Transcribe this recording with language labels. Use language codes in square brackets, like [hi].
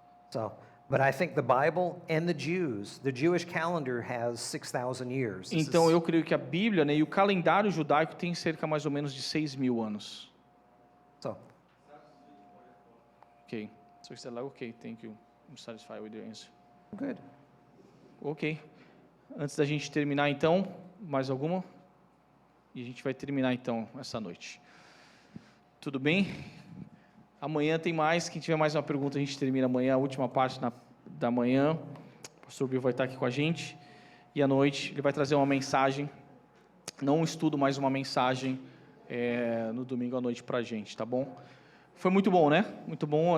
[en] So, but I think the Bible and the Jewish calendar has 6,000 years. This [pt] Então [en] is- [pt] eu creio que a Bíblia, né, e o calendário judaico tem cerca mais ou menos de 6.000 anos. [en] So, Ok. So he said like, okay, thank you. I'm satisfied with your answer. good. Ok. [pt] Antes da gente terminar então, mais alguma? E a gente vai terminar então essa noite. Tudo bem? Amanhã tem mais. Quem tiver mais uma pergunta, a gente termina amanhã, a última parte da manhã. O pastor Bill vai estar aqui com a gente. E à noite ele vai trazer uma mensagem, não um estudo, mas uma mensagem no domingo à noite para a gente, tá bom? Foi muito bom, né? Muito bom.